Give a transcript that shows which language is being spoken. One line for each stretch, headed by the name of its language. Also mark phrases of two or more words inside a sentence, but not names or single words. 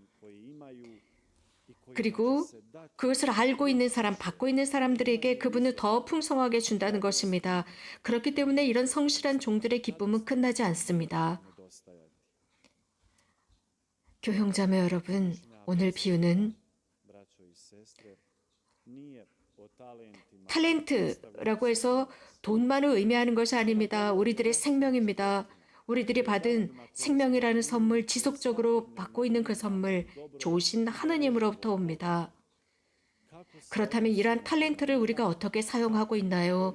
Korean: 그리고 그것을 알고 있는 사람, 받고 있는 사람들에게 그분을 더 풍성하게 준다는 것입니다. 그렇기 때문에 이런 성실한 종들의 기쁨은 끝나지 않습니다. 교형자매 여러분, 오늘 비유는
Croatian: braćo i sestre, nije o talentima
Korean: 탤런트라고 해서 돈만을 의미하는 것이 아닙니다. 우리들의 생명입니다. 우리들이 받은 생명이라는 선물, 지속적으로 받고 있는 그 선물, 좋으신 하느님으로부터 옵니다. 그렇다면 이러한 탤런트를 우리가 어떻게 사용하고 있나요?